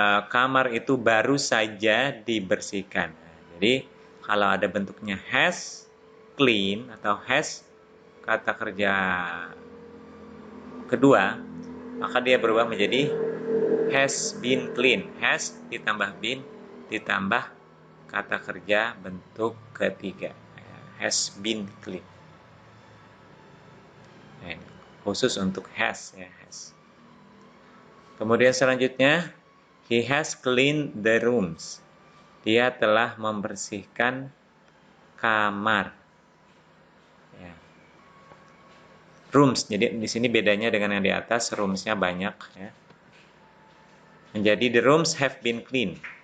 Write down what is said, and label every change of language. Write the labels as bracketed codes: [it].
[id] Kamar itu baru saja dibersihkan. Jadi kalau ada bentuknya has clean atau has kata kerja kedua, maka dia berubah menjadi [en] has been clean. [id] Has ditambah been ditambah kata kerja bentuk ketiga. [en] Has been clean. [id] Nah, khusus untuk has ya, has. Kemudian selanjutnya, [en] he has cleaned the rooms. [id] Dia telah membersihkan kamar. Ya. Rooms. Jadi di sini bedanya dengan yang di atas, roomsnya banyak. Ya. [en] Menjadi the rooms have been cleaned.